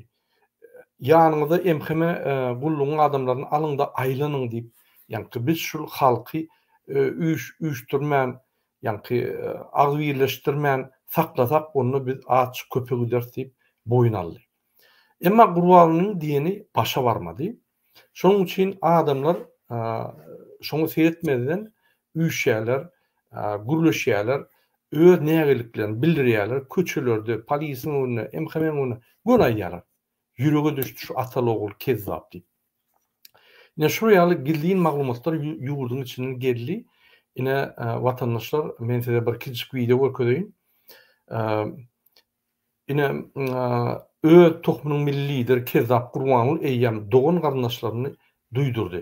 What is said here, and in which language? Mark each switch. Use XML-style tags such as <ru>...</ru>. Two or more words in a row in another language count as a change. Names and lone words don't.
<tk>Ýanyňyzda MHM gullugyň adamlaryny alyňda aýlanyň diýip, ýani biz şol halky üýşdürmän, ýani agwirleşdirmän saklasak onu biz aç köpek eder diýip boyun aldy. Emma Gurbanulyň diýeni başa barmady. Şonuň üçin adamlar şoňa seretmeden üýşýärler, gürleşýärler, öz nägeliklerini bildirýärler, köçelerde, polisiýanyň önüne, MHM'niň önüne gonaýýarlar. Ýürege düşdi şu ataly ogul Kezzap diýip. Ine şu ýaly gildiğin maglumatlar ýurduň içinden geldi. Ine watandaşlar, men size bir kiçik video görkezýin. Ine öz tohumynyň milli lideri Kezzap Gurbanuly eýýäm dogan garyndaşlaryny duýdurdy.</tk>